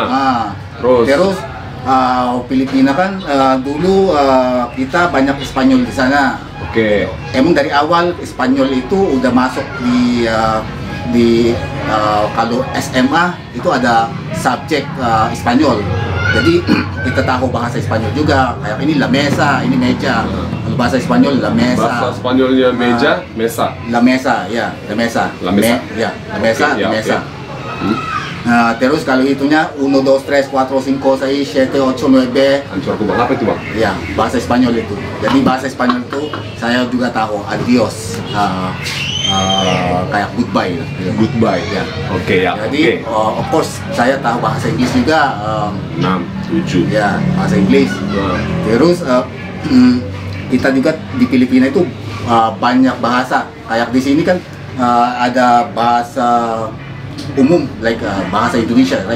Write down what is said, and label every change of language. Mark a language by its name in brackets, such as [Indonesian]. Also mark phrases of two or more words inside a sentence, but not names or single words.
[Indonesian] Terus Filipina kan dulu kita banyak Spanyol di sana. Oke. Emang dari awal Spanyol itu udah masuk di kalau SMA itu ada subjek Spanyol. Jadi kita tahu bahasa Spanyol juga. Kayak ini [Spanish] la mesa, [Indonesian] ini meja. Kalau bahasa Spanyol [Spanish] la mesa. [Indonesian] Bahasa Spanyolnya meja, mesa. [Spanish] La mesa, ya, la mesa. La mesa. Ya, la mesa, [Indonesian] Oke, la ya, mesa. oke. Terus kalau itunya 1, 2, 3, 4, 5, 6, 7, 8, 9. Hancur aku bang, apa itu bang? Ya, bahasa Spanyol itu. Jadi bahasa Spanyol itu saya juga tahu adios, kayak goodbye. Goodbye. Ya. Oke ya. Jadi [English] of course [Indonesian] saya tahu bahasa Inggris juga. 6, 7. Ya, bahasa Inggris. Nah. Terus kita juga di Filipina itu banyak bahasa. Kayak di sini kan ada bahasa umum, like bahasa Indonesia, right?